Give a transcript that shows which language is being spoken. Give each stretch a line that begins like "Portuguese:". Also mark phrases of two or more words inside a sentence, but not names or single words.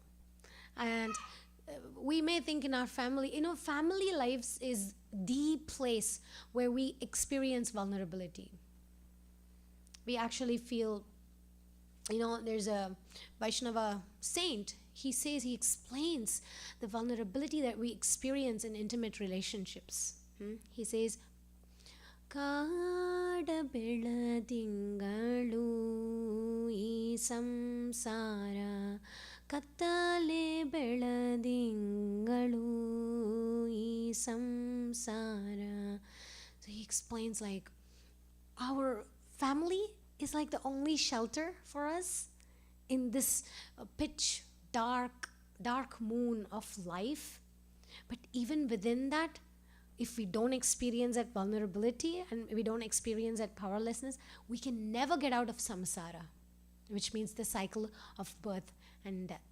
English: And we may think in our family, family lives is the place where we experience vulnerability. We actually feel, there's a Vaishnava saint. He says, he explains the vulnerability that we experience in intimate relationships. He says,
Kannada: ಕಾಡ ಬೆಳದಿಂಗಳು ಈ ಸಂಸಾರ ಕತ್ತಲೆ ಬೆಳದಿಂಗಳು ಈ ಸಂಸಾರ.
English: So he explains like our family is like the only shelter for us in this pitch dark moon of life. But even within that, if we don't experience that vulnerability and we don't experience that powerlessness, we can never get out of samsara, which means the cycle of birth and death.